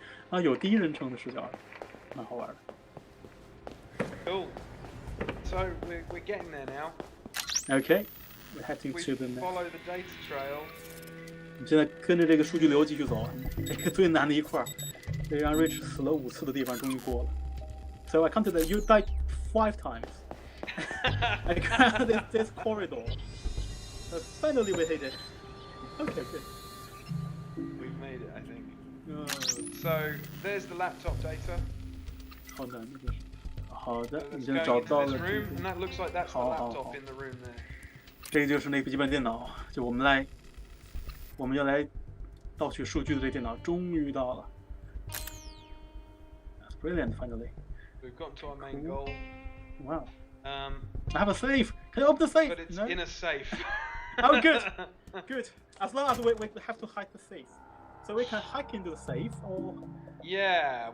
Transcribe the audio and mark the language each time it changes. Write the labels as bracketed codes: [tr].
[zh] 有第一人称的视角，蛮好玩的。 [en] Cool. So we're getting there now. Okay, we're heading to the next. Follow the data trail. [zh] 我们现在跟着这个数据流继续走，这个最难的一块，这让 Rich 死了5次的地方终于过了。 [en] So I counted that you died 5 times. I counted this corridor. So finally we hit it. Okay, good. We've made it, I think. So there's the laptop data. [zh] 好难的这是。好的， [en] So [zh] 你现在找到了。 [en] Room, and that looks like that's the laptop in the room there. [zh] 这个就是那个笔记本电脑，就我们要来盗取数据的这电脑终于到了。 [en] That's brilliant, finally. We've got to our main goal. Wow. I have a safe. Can you open the safe? But it's in a safe. Oh, good. Good. As long as we have to hide the safe, so we can hack into the safe, or. Yeah.